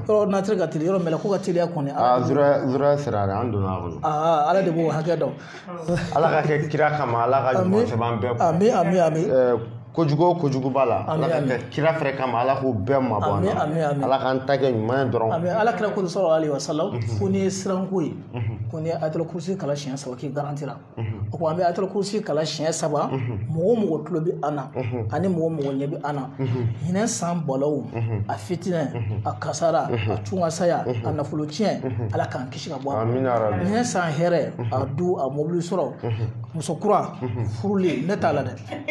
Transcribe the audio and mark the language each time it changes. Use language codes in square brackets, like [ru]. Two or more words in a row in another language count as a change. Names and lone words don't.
[bm] yɔrɔ ordinateur ka teli yɔrɔ mɛlɛ ko ka teliya kɔni zura sira la an donna a kɔnɔ ala de b'o hakɛ dɔn ala ka kɛ kira kama ala ka ɲuman sɛbɛn bɛɛ amin kojugu b'a la ala ka kɛ kira fɛrɛ kama ala k'o bɛɛ mabɔ an na ala k'an ta kɛ ɲuman ye dɔrɔn amin ala kira ko [ar] صلى الله عليه وسلم [bm] ko ni ye siranko ye ko ni ye ayatul kursi kala siɲɛ 3 k'i garantira o ko an bɛ ayatul kursi kala siɲɛ 3 mɔgɔ mɔgɔ tulo bɛ an na ani mɔgɔ mɔgɔ ɲɛ bɛ an na hinɛ san bɔlaw a fitinɛ a kasara a tungasaya a nafolo tiɲɛ ala k'an kisi ka bɔ a ma hinɛ san hɛrɛ a du a mobili sɔrɔ muso kura furulen ne t'a la dɛ